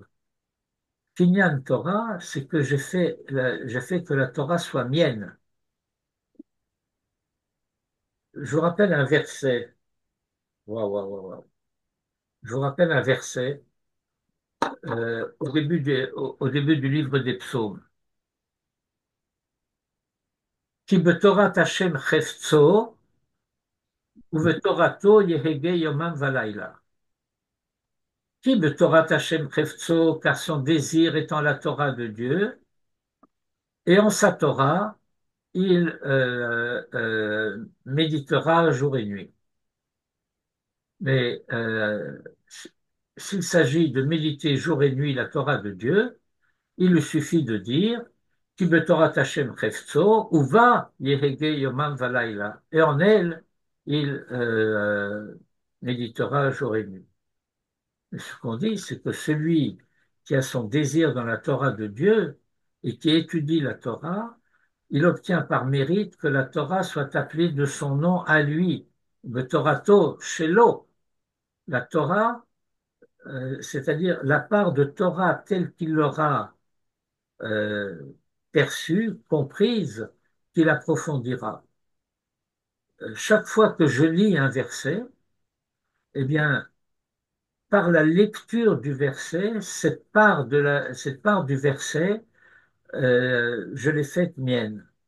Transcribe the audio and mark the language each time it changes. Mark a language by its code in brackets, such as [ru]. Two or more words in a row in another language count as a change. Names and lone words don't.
[he] קניין תורה, [fr] c'est que j'ai fait que la Torah soit mienne. Je vous rappelle un verset. Waouh, waouh, waouh, waouh. Je vous rappelle un verset au début du livre des Psaumes. [he] כי בתורת השם חפצו, ובתורתו יהגה יומם ולילה. כי בתורת השם חפצו, [fr] car son désir est en la Torah de Dieu, et en sa Torah, il méditera jour et nuit. Mais s'il s'agit de méditer jour et nuit la Torah de Dieu, il lui suffit de dire [he] כי בתורת השם חפצו, ובה יהגה יומם ולילה. [fr] Et en elle, il méditera jour et nuit. Mais ce qu'on dit, c'est que celui qui a son désir dans la Torah de Dieu et qui étudie la Torah, il obtient par mérite que la Torah soit appelée de son nom à lui. [he] בתורתו שלו, [fr] la Torah, c'est-à-dire la part de Torah telle qu'il l'aura euh, perçue, comprise, qu'il approfondira. Chaque fois que je lis un verset, eh bien, par la lecture du verset, cette part du verset, je l'ai faite mienne.